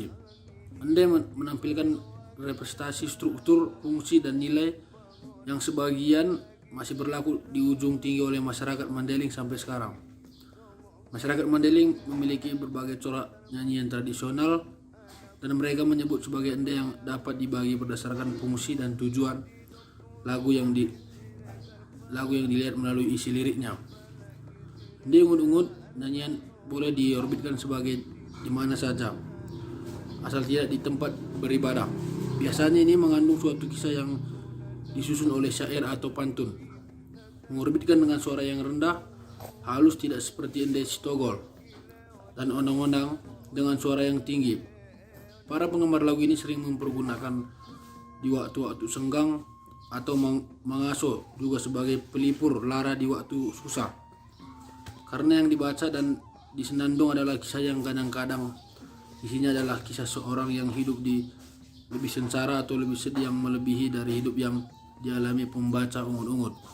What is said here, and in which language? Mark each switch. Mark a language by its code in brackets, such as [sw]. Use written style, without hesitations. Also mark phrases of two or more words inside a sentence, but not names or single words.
[id] Ende menampilkan representasi struktur, fungsi, dan nilai yang sebagian masih berlaku di ujung tinggi oleh masyarakat Mandailing sampai sekarang. Masyarakat Mandailing memiliki berbagai corak nyanyian tradisional dan mereka menyebut sebagai ende yang dapat dibagi berdasarkan fungsi dan tujuan lagu yang dilihat melalui isi liriknya. Ende ungut-ungut nyanyian boleh diorbitkan sebagai di mana saja, asal tidak di tempat beribadah. Biasanya ini mengandung suatu kisah yang disusun oleh syair atau pantun. Mengorbitkan dengan suara yang rendah, halus, tidak seperti ende Sitogol dan onang-onang dengan suara yang tinggi. Para penggemar lagu ini sering mempergunakan di waktu-waktu senggang atau mengaso juga sebagai pelipur lara di waktu susah. Karena yang dibaca dan disenandung adalah kisah yang kadang-kadang isinya adalah kisah seorang yang hidup di lebih sengsara atau lebih sedih yang melebihi dari hidup yang dialami pembaca ungut-ungut.